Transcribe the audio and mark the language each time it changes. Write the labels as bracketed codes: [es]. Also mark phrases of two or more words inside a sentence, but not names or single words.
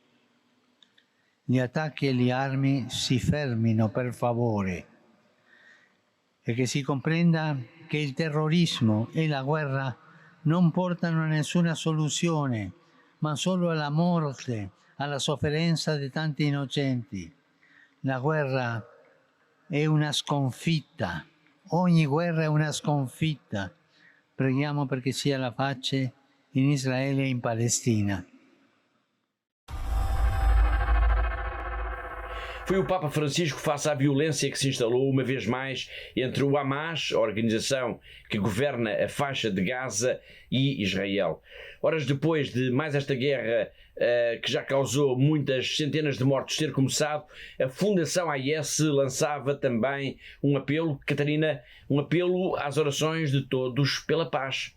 [it] Gli attacchi e le armi si fermino, per favore, e che si comprenda che il terrorismo e la guerra non portano a nessuna soluzione, ma solo alla morte, alla sofferenza di tanti innocenti. La guerra è una sconfitta, ogni guerra è una sconfitta. Preghiamo perché sia la pace in Israele e in Palestina. [pt] Foi o Papa Francisco face à violência que se instalou uma vez mais entre o Hamas, a organização que governa a faixa de Gaza, e Israel. Horas depois de mais esta guerra que já causou muitas centenas de mortos ter começado, a Fundação AIS lançava também um apelo, Catarina, um apelo às orações de todos pela paz.